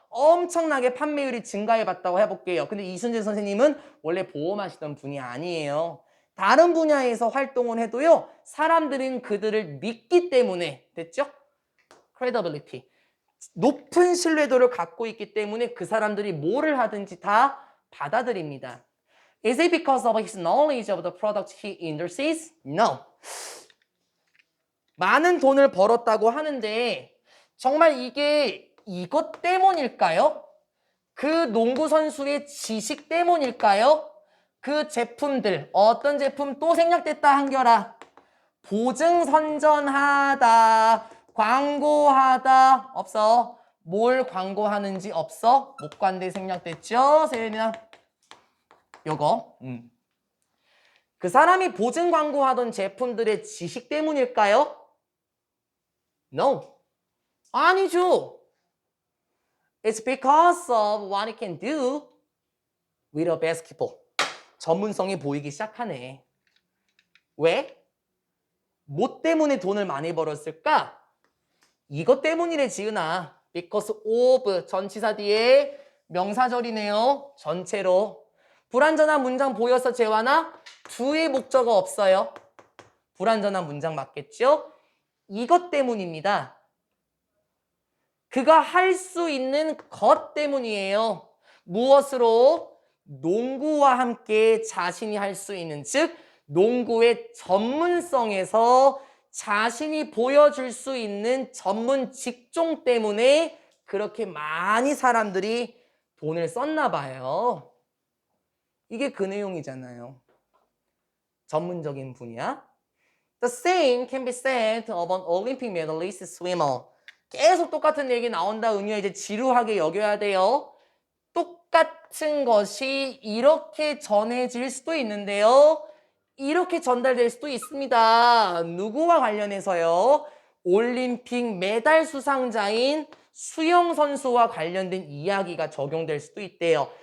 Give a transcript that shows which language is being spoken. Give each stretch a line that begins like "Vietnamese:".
Korean: 엄청나게 판매율이 증가해 봤다고 해볼게요. 근데 이순재 선생님은 원래 보험하시던 분이 아니에요. 다른 분야에서 활동을 해도요. 사람들은 그들을 믿기 때문에 됐죠? credibility. 높은 신뢰도를 갖고 있기 때문에 그 사람들이 뭐를 하든지 다 받아들입니다.
English: Is it because of his knowledge of the product he endorses? No.
Korean: 많은 돈을 벌었다고 하는데 정말 이게 이것 때문일까요? 그 농구 선수의 지식 때문일까요? 그 제품들, 어떤 제품 또 생략됐다 한결아. 보증 선전하다, 광고하다, 없어. 뭘 광고하는지 없어. 목관대 생략됐죠? 세연이나. 요거. 그 사람이 보증 광고하던 제품들의 지식 때문일까요?
English: No.
Korean: 아니죠.
English: It's because of what it can do with a basketball.
Korean: 전문성이 보이기 시작하네. 왜? 뭐 때문에 돈을 많이 벌었을까? 이것 때문이래 지은아.
English: Because of
Korean: 전치사 뒤에 명사절이네요. 전체로. 불완전한 문장 보여서 재환아? 두의 목적어 없어요. 불완전한 문장 맞겠죠? 이것 때문입니다. 그가 할 수 있는 것 때문이에요. 무엇으로? 농구와 함께 자신이 할 수 있는, 즉 농구의 전문성에서 자신이 보여줄 수 있는 전문 직종 때문에 그렇게 많이 사람들이 돈을 썼나 봐요. 이게 그 내용이잖아요. 전문적인 분야.
English: The same can be said of an Olympic medalist swimmer.
Korean: 계속 똑같은 얘기 나온다. 은유야 이제 지루하게 여겨야 돼요. 똑같은 것이 이렇게 전해질 수도 있는데요. 이렇게 전달될 수도 있습니다. 누구와 관련해서요? 올림픽 메달 수상자인 수영 선수와 관련된 이야기가 적용될 수도 있대요.